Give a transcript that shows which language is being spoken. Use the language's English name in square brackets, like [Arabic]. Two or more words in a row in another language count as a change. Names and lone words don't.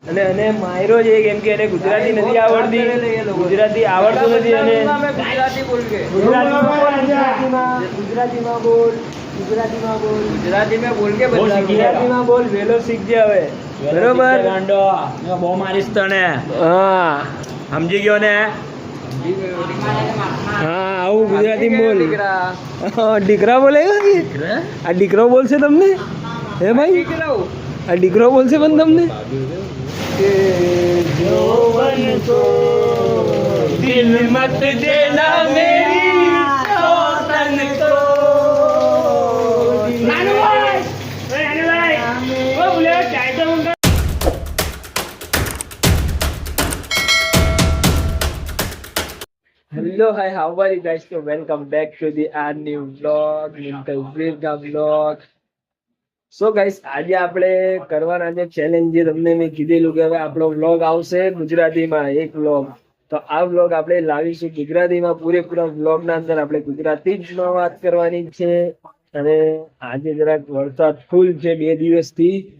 [Gujarati] અને એને માયરો છે કેમ કે એને ગુજરાતી નથી આવડતી, ગુજરાતી આવડતું નથી અને ગુજરાતી બોલ કે ગુજરાતીમાં બોલ, [Hindi] ગુજરાતી में बोल के [Gujarati] ગુજરાતીમાં બોલ, વેલો શીખજે હવે, બરોબર? બહુ મારીશ તને, હા સમજી ગયો ને? હા આવું ગુજરાતી બોલ. હા, દીકરા બોલેગા કે આ દીકરો બોલશે તમને? હે ભાઈ, આ દીકરો બોલશે પણ તમને કે [Hindi] जोवन को दिल मत देना मेरी सोतन को. [English] Hello, hi, how are you guys? So welcome back to the our new vlog, Minkal Virga vlog. So guys, [Gujarati] આજે આપણે કરવાના છે ચેલેન્જ, જે તમને મેં કીધેલું કે હવે આપણો વ્લોગ આવશે ગુજરાતીમાં એક વ્લોગ. તો આ વ્લોગ આપણે લાવીશું ગુજરાતીમાં, પૂરેપૂરા વ્લોગના અંદર આપણે ગુજરાતી જ વાત કરવાની છે. અને આજે જરાક વરસાદ ફૂલ છે 2 દિવસથી.